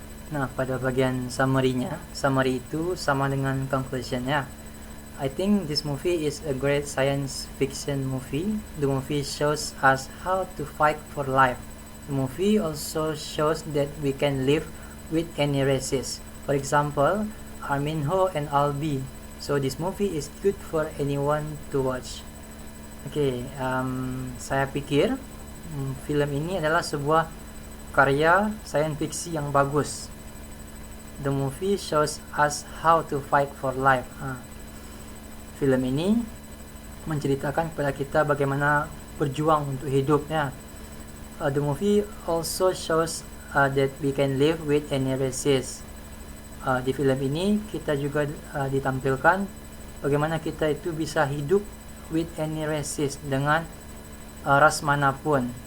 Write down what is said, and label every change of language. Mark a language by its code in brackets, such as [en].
[id] Nah, pada bagian summary-nya, summary itu sama dengan conclusion-nya. [en] I think this movie is a great science fiction movie. The movie shows us how to fight for life. The movie also shows that we can live with any races. For example, Armin Ho and Albi. So this movie is good for anyone to watch. [id] Oke, saya pikir film ini adalah sebuah karya science fiction yang bagus. The movie shows us how to fight for life. Film ini menceritakan kepada kita bagaimana berjuang untuk hidup ya. [en] The movie also shows that we can live with any races. [id] Di film ini kita juga ditampilkan bagaimana kita itu bisa hidup [en] with any races, [id] dengan ras manapun.